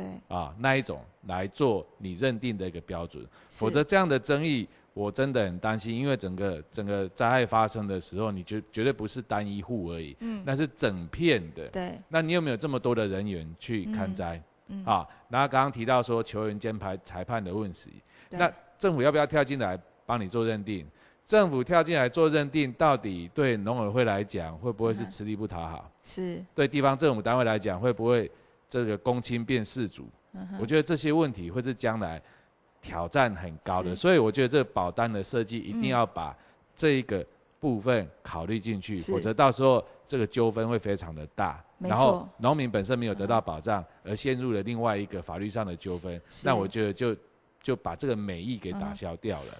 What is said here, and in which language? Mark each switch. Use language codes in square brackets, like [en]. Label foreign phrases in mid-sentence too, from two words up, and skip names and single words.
[zh] 那一種來做你認定的一個標準，否則這樣的爭議，我真的很擔心，因為整個災害發生的時候，你絕對不是單一戶而已，那是整片的，對，那你有沒有這麼多的人員去勘災？然後剛剛提到說球員兼裁判的問題，那政府要不要跳進來幫你做認定？政府跳进来做认定，到底对农委会来讲会不会是吃力不讨好？是。对地方政府单位来讲，会不会这个公亲变事主？我觉得这些问题会是将来挑战很高的，所以我觉得这个保单的设计一定要把这一个部分考虑进去，否则到时候这个纠纷会非常的大，然后农民本身没有得到保障，而陷入了另外一个法律上的纠纷，那我觉得就把这个美意给打消掉了啦，